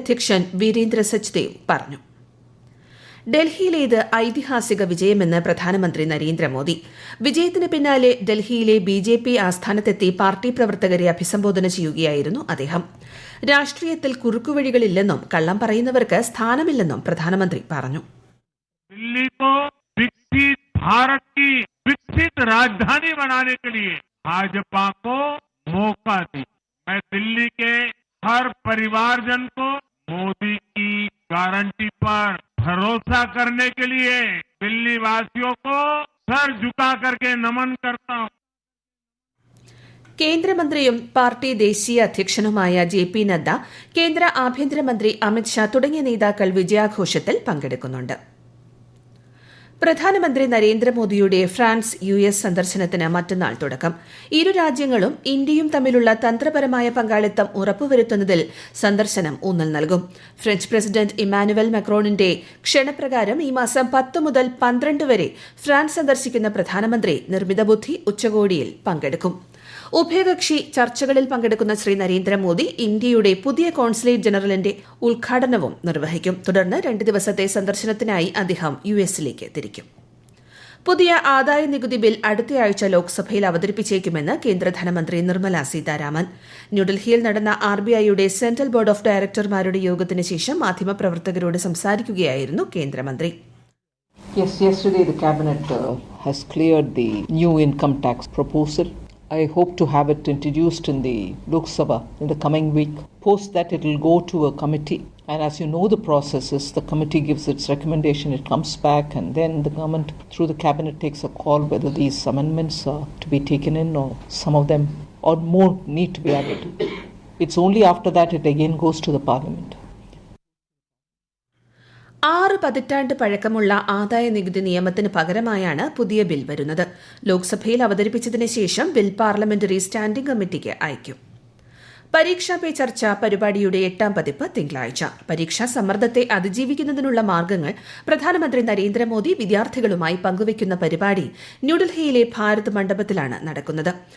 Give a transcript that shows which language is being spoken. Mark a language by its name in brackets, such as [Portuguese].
[Malayalam] അധ്യക്ഷൻ വീരേന്ദ്ര സച്ദേവ് പറഞ്ഞു. ഡൽഹിയിലേത് ഐതിഹാസിക വിജയമെന്ന് പ്രധാനമന്ത്രി നരേന്ദ്രമോദി. വിജയത്തിന് പിന്നാലെ ഡൽഹിയിലെ ബി.ജെ.പി. ആസ്ഥാനത്തെത്തി പാർട്ടി പ്രവർത്തകരെ അഭിസംബോധന ചെയ്യുകയായിരുന്നു അദ്ദേഹം. രാഷ്ട്രീയത്തിൽ കുറുക്കുവഴികളില്ലെന്നും കള്ളം പറയുന്നവർക്ക് സ്ഥാനമില്ലെന്നും പ്രധാനമന്ത്രി പറഞ്ഞു. [Hindi] दिल्ली को विकसित भारत की विकसित राजधानी बनाने के लिए भाजपा को मौका दी. मैं दिल्ली के हर परिवारजन को मोदी की गारंटी पर भरोसा करने के लिए दिल्ली वासियों को सर झुका करके नमन करता हूं. [Malayalam] കേന്ദ്രമന്ത്രിയും പാർട്ടി ദേശീയ അധ്യക്ഷനുമായ JP നദ്ദ, കേന്ദ്ര ആഭ്യന്തരമന്ത്രി അമിത് ഷാ തുടങ്ങിയ നേതാക്കൾ വിജയാഘോഷത്തിൽ പങ്കെടുക്കുന്നുണ്ട്. പ്രധാനമന്ത്രി നരേന്ദ്രമോദിയുടെ ഫ്രാൻസ് US സന്ദർശനത്തിന് മറ്റന്നാൾ തുടക്കം. ഇരു രാജ്യങ്ങളും ഇന്ത്യയും തമ്മിലുള്ള തന്ത്രപരമായ പങ്കാളിത്തം ഉറപ്പുവരുത്തുന്നതിൽ സന്ദർശനം ഊന്നൽ നൽകും. ഫ്രഞ്ച് പ്രസിഡന്റ് ഇമ്മാനുവൽ മക്രോണിന്റെ ക്ഷണപ്രകാരം ഈ മാസം 10 മുതൽ 12 വരെ ഫ്രാൻസ് സന്ദർശിക്കുന്ന പ്രധാനമന്ത്രി നിർമ്മിത ബുദ്ധി ഉച്ചകോടിയിൽ പങ്കെടുക്കും. ഉഭയകക്ഷി ചർച്ചകളിൽ പങ്കെടുക്കുന്ന ശ്രീ നരേന്ദ്രമോദി ഇന്ത്യയുടെ പുതിയ കോൺസുലേറ്റ് ജനറലിന്റെ ഉദ്ഘാടനവും നിർവഹിക്കും. തുടർന്ന് 2 ദിവസത്തെ സന്ദർശനത്തിനായി അദ്ദേഹം US-ലേക്ക് തിരിക്കും. പുതിയ ആദായ നികുതി ബിൽ അടുത്തയാഴ്ച ലോക്സഭയിൽ അവതരിപ്പിച്ചേക്കുമെന്ന് കേന്ദ്ര ധനമന്ത്രി നിർമ്മല സീതാരാമൻ. ന്യൂഡൽഹിയിൽ നടന്ന RBIയുടെ സെൻട്രൽ ബോർഡ് ഓഫ് ഡയറക്ടർമാരുടെ യോഗത്തിന് ശേഷം മാധ്യമപ്രവർത്തകരോട് സംസാരിക്കുകയായിരുന്നു കേന്ദ്രമന്ത്രി. [English] Yes, yesterday the cabinet has cleared the new income tax proposal. I hope to have it introduced in the Lok Sabha in the coming week. Post that it will go to a committee, and as you know the process is the committee gives its recommendation, it comes back, and then the government through the cabinet takes a call whether these amendments are to be taken in or some of them or more need to be added. It's only after that it again goes to the parliament. [Malayalam] 6 പതിറ്റാണ്ട് പഴക്കമുള്ള ആദായ നികുതി നിയമത്തിന് പകരമായാണ് പുതിയ bill വരുന്നത്. ലോക്സഭയിൽ അവതരിപ്പിച്ചതിന് ശേഷം bill parliamentary standing കമ്മിറ്റിക്ക് അയക്കും. പരീക്ഷാ പേ ചർച്ച പരിപാടിയുടെ 8ാം പതിപ്പ് തിങ്കളാഴ്ച. പരീക്ഷാ സമ്മർദ്ദത്തെ അതിജീവിക്കുന്നതിനുള്ള മാർഗ്ഗങ്ങൾ പ്രധാനമന്ത്രി നരേന്ദ്രമോദി വിദ്യാർത്ഥികളുമായി പങ്കുവയ്ക്കുന്ന പരിപാടി ന്യൂഡൽഹിയിലെ ഭാരത് മണ്ഡപത്തിലാണ് നടക്കുന്നത്.